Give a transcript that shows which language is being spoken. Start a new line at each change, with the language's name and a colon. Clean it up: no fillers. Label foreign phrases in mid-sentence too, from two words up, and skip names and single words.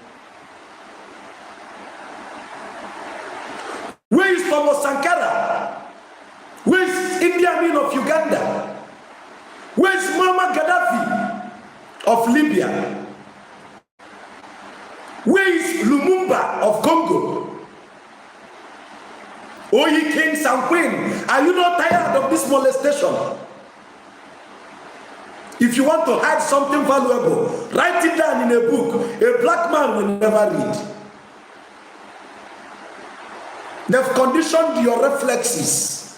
English: Where is Thomas Sankara? Where is Idi Amin of Uganda? Where is Muammar Gaddafi of Libya? Where is Lumumba of Congo? O ye kings and queens, are you not tired of this molestation? If you want to hide something valuable, write it down in a book. A black man will never read. They've conditioned your reflexes.